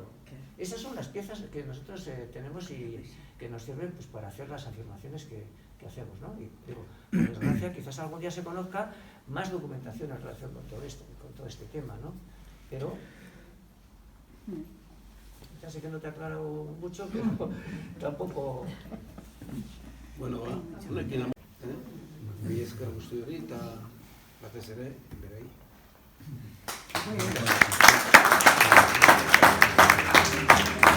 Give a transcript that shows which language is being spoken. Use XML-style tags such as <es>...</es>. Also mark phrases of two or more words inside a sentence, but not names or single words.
<es>Esas son las piezas que nosotros tenemos y que nos sirven pues, para hacer las afirmaciones que hacemos, ¿no? Y digo, por desgracia, quizás algún día se conozca más documentación en relación con todo este tema, ¿no? Pero ya sé que no te aclaro mucho, pero tampoco...</es> <eu>Bueno, honekin mila esker guzti hori eta batez ere berei.</eu> <es>Muy bien.</es>